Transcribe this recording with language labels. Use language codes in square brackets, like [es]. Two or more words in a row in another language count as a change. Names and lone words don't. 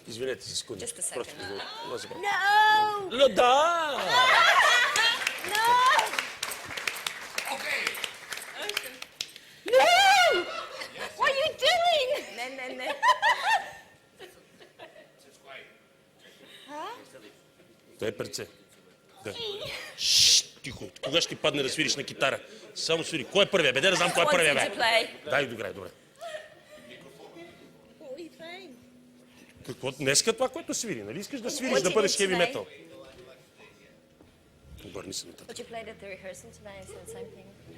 [bg] Извинете се, секунди. [en] Just a second. [bg] Просто [en] No! [bg] Да! [en] No! Okay. No! What are you doing? [bg] Не. Дай перце. Да. Шшш, тихо. Кога ще ти падне да свириш на китара? Само свири. Кой е първия? Бе, да знам кой е първия, бе. Дай, добре. [en] What are you playing? [bg] Какво? Днеска това, което свири, нали? Искаш да свириш, [en] What [bg] да [en] do you [bg] бъдеш [en] do [bg] хеви [en] today? [bg] метал. Обърни се нататък. [en] What you played at the rehearsal today is the same thing.